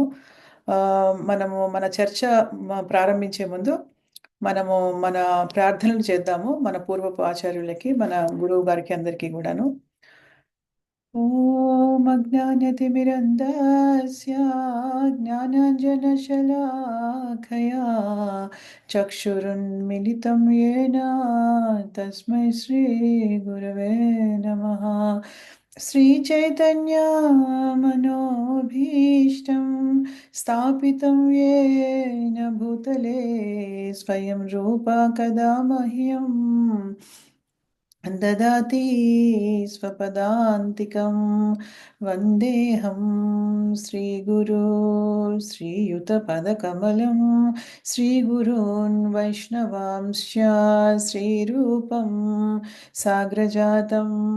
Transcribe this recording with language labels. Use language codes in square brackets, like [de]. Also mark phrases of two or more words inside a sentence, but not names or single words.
[te] ఆ, మనము మన చర్చ ప్రారంభించే ముందు మనము మన ప్రార్థనలు చేద్దాము. మన పూర్వపు ఆచార్యులకి, మన గురువు గారికి అందరికీ కూడాను. [sa] ఓం అజ్ఞానతిమిరంధస్య జ్ఞానాంజనశలాకయా చక్షురున్మిలితం येन తస్మై శ్రీ గురవే నమః. శ్రీచైతన్య మనోభీష్టం స్థాపితం येन భూతలే స్వయం రూప కదా మహ్యం ददाति स्वपदान्तिकं वन्देऽहं श्रीगुरो श्रीयुतपदकमलं श्रीगुरून् वैष्णवांश्च श्रीरूपं साग्रजातं